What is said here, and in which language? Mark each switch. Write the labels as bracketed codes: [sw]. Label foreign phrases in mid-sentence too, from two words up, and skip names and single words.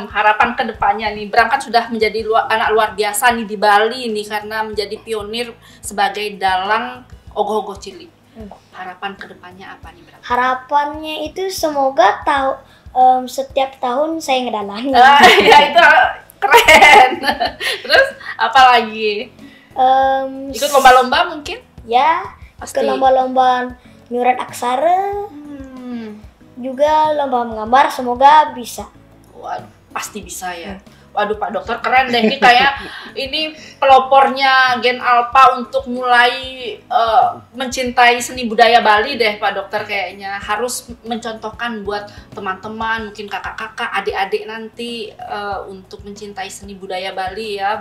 [id] harapan kedepannya nih. Bram kan sudah menjadi anak luar biasa nih di Bali nih karena menjadi pionir sebagai dalang ogoh-ogoh cilik. Harapan kedepannya apa nih Bram? Harapannya itu semoga setiap tahun saya ngedalang. Ya itu keren. Terus apa lagi? Ikut lomba-lomba mungkin? Ya, pasti. Ke lomba-lomba [ban] nyurat aksara. [id] Juga lomba menggambar, semoga bisa. Waduh, pasti bisa ya. Waduh Pak Dokter keren deh, ini kayak ini pelopornya Gen Alpha untuk mulai mencintai seni budaya Bali deh Pak Dokter, kayaknya harus mencontohkan buat teman-teman, mungkin kakak-kakak, adik-adik nanti untuk mencintai seni budaya Bali ya.